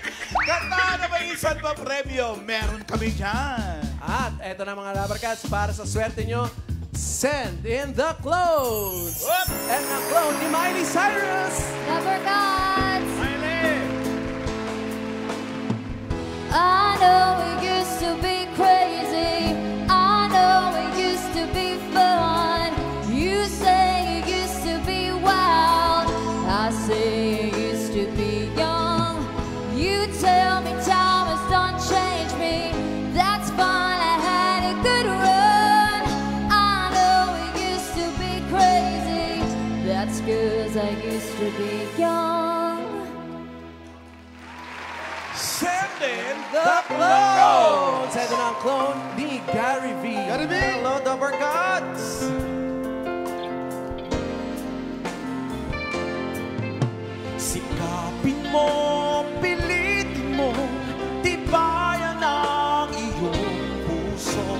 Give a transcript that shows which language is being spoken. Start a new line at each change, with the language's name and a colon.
Filipino: Kanta na ba isang pa premyo? Meron kami dyan. At eto na mga Rubbercats, para sa swerte nyo,
English: send in the clones.
Filipino: And ang clone ni Miley Cyrus. Rubbercats. Miley!
English: I know it used to be crazy. I know it used to be fun. You say it used to be wild. I say it used to be young. You tell me time has done changed me. That's fine, I had a good run. I know it used to be crazy. That's 'cause I used to be young. Send in The clones.
Filipino: Eto na ang clone ni Gary V. Gary V.
English: Hello, Rubbercats.
Filipino: Sikapin mo, pilitin mo, tibayan ang iyong puso.